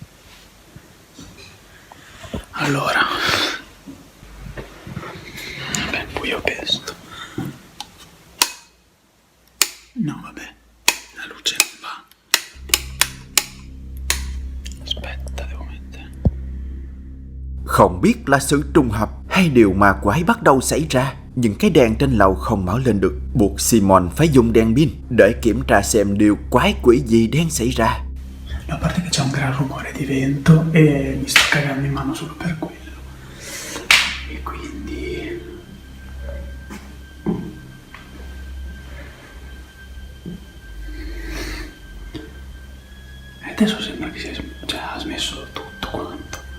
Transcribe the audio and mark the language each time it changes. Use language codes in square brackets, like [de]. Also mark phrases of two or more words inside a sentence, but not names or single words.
[it] Allora, vabbè, buio pesto. No, vabbè, la luce non va. Aspetta, devo mettere. [vi] Không biết là sự trùng hợp hay điều ma quái bắt đầu xảy ra, nhưng cái đèn trên lầu không mở lên được, buộc Simon phải dùng đèn pin để kiểm tra xem điều quái quỷ gì đang xảy ra. [it] A parte che c'è un gran rumore di vento e mi sto cagando in mano solo per quello. E quindi... Adesso sembra che ha smesso tutto quanto.